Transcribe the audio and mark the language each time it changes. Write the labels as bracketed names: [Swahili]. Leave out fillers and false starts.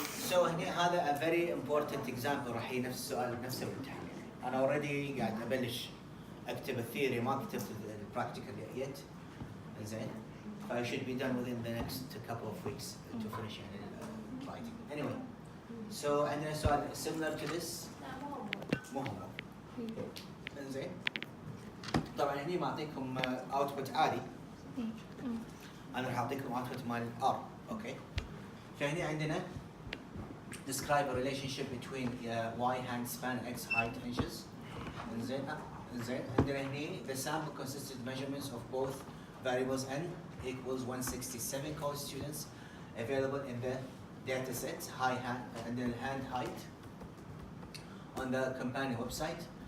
[Arabic] So هنا هذا [English] a very important example [Arabic] راح يجي نفس السؤال نفسه بالامتحان. أنا already قاعد أبلش أكتب الثيوري ما كتبت البراكتيكال yet. إنزين. [English] ف I should be done within the next couple of weeks to finish يعني writing. Anyway. So [Arabic] عندنا سؤال [English] similar to this. [Arabic] مو هو. إنزين. طبعا هني ما أعطيكم output عادي. أنا راح أعطيكم output مال R. [English] Okay. [Arabic] فهني عندنا [English] describe a relationship between y hand span x height inches. [Arabic] إنزين عندنا هني [English] the sample consisted measurements of both variables n equals 167 college students available in the data set and then hand height on the companion website.